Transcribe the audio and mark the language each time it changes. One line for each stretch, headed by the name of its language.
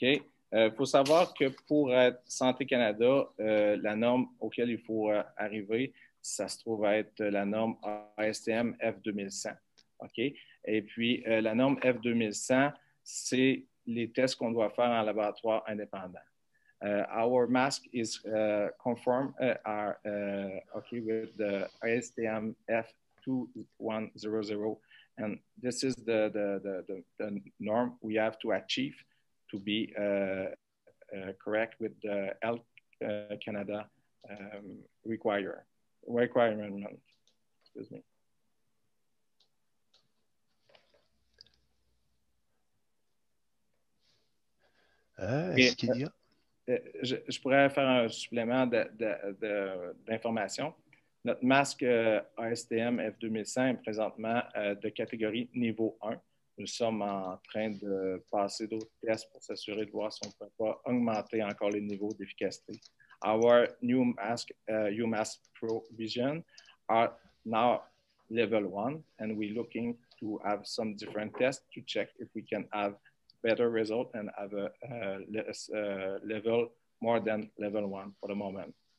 French: Il faut savoir que pour Santé Canada, la norme auquel il faut arriver, ça se trouve à être la norme ASTM F2100. OK? Et puis, la norme F2100, c'est les tests qu'on doit faire en laboratoire indépendant.
English: Our mask is conform okay with the ISTM F2100, and this is the norm we have to achieve to be correct with the Health Canada requirement. Excuse me.
French: Est-ce qu'il y a? Je pourrais faire un supplément d'informations. Notre masque ASTM F2100 est présentement de catégorie niveau 1. Nous sommes en train de passer d'autres tests pour s'assurer de voir si on ne peut pas augmenter encore les niveaux d'efficacité.
English: Our new mask, UMask Pro Vision, are now level 1, and we're looking to have some different tests to check if we can have better result and have a level more than level 1 for the moment.